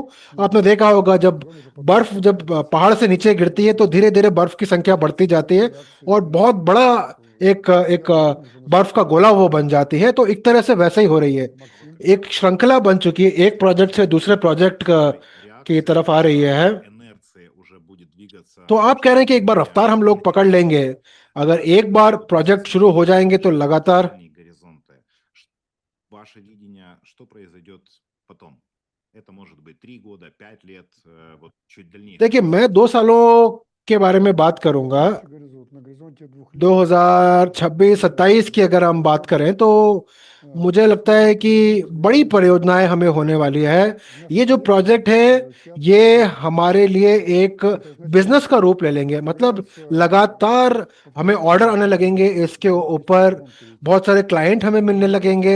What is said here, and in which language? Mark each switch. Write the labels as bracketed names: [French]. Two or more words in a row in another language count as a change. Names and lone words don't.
[Hindi] आपने देखा होगा जब बर्फ जब पहाड़ से नीचे गिरती है तो धीरे धीरे बर्फ की संख्या बढ़ती जाती है और बहुत बड़ा एक एक बर्फ का गोला वो बन जाती है। तो एक तरह से वैसे ही हो रही है, एक श्रृंखला बन चुकी है, एक प्रोजेक्ट से दूसरे प्रोजेक्ट की तरफ आ रही है। तो आप कह रहे हैं कि एक बार रफ्तार हम लोग पकड़ लेंगे, अगर एक बार प्रोजेक्ट शुरू हो जाएंगे तो लगातार। [Russian] Ваше видение, что произойдет потом? Это может быть 3 года, 5 лет, вот чуть дальнейшие [Hindi] देखिए मैं [Russian] перспективы. [Hindi] 2 सालों के बारे में बात करूंगा। 2026-27 की अगर हम बात करें तो मुझे लगता है कि बड़ी परियोजनाएं हमें होने वाली है। ये जो प्रोजेक्ट है ये हमारे लिए एक बिजनेस का रूप ले लेंगे, मतलब लगातार हमें ऑर्डर आने लगेंगे, इसके ऊपर बहुत सारे क्लाइंट हमें मिलने लगेंगे।